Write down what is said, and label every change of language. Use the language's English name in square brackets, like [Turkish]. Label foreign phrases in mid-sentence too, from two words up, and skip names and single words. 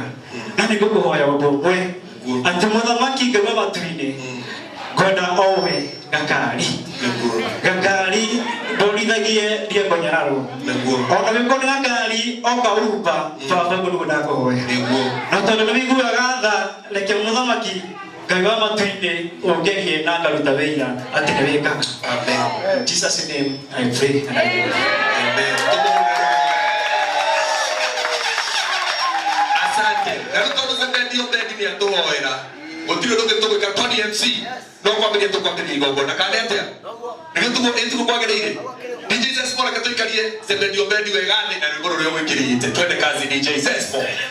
[Kikuyu] Na nĩ ngũkũhoya ũndũ ũmwe atĩ mũthamaki ngaga matu-inĩ ngwenda owe Gakari ndũrithagie Diego Nyararo. Ona wĩkwo nĩ Gakari oka ũrumba baba nĩguo ndakũhoya. Na tondũ nĩ wĩiguaga tha reke mũthamaki ngaga matu-inĩ ũngerie na ngaruta wĩira atĩ nĩ wĩkaga. Amen. [English] In Jesus' name I pray and I believe. [Swahili] Amen. Asante. [Kikuyu] Na tondũ Zebendio Bendi nĩ atũhoera. Gũtirĩ ũndũ ũngĩ tũgwĩka Tony MC. No kwambĩrĩria tũkwambĩrĩria igongona kana atĩa? Nĩguo kwagĩrĩire. DJ Sesmo reke tũikarie Zebendio Bendi wega thĩ na rwĩmbo rũrĩa mwĩkĩrĩte. [Swahili] Twende kazi DJ Sesmo.